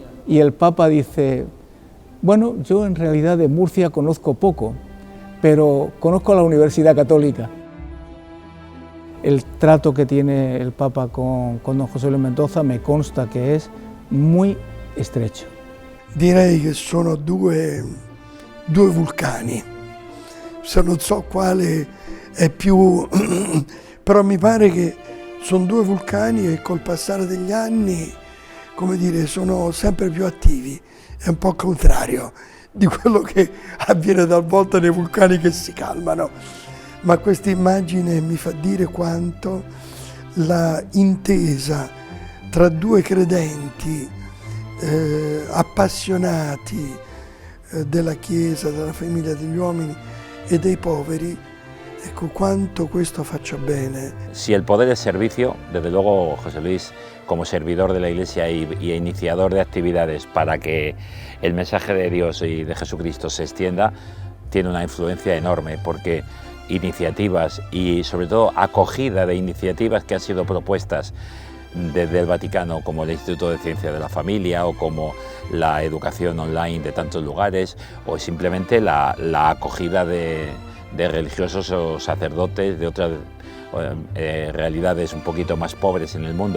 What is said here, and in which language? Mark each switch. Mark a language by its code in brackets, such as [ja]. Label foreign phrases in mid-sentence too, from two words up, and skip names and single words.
[es] Y el Papa dice, bueno, yo en realidad de Murcia conozco poco, pero conozco la Universidad Católica. El trato que tiene el Papa con don José Luis Mendoza me consta que es muy estrecho. [it] Direi che sono due vulcani, se non so quale è più, però mi pare che sono due vulcani e col passare degli anni, come dire, sono sempre più attivi. È un po' contrario di quello che avviene talvolta nei vulcani che si calmano, ma questa immagine mi fa dire quanto la intesa tra due credenti appassionati della Chiesa, della famiglia degli uomini e dei poveri, ecco quanto questo faccia bene. [es] Si el poder es servicio, desde luego José Luis, como servidor de la Iglesia y iniciador de actividades para que el mensaje de Dios y de Jesucristo se extienda, tiene una influencia enorme, porque iniciativas y sobre todo acogida de iniciativas que han sido propuestas desde el Vaticano, como el Instituto de Ciencia de la Familia o como la educación online de tantos lugares, o simplemente la acogida de religiosos o sacerdotes de otras realidades un poquito más pobres en el mundo.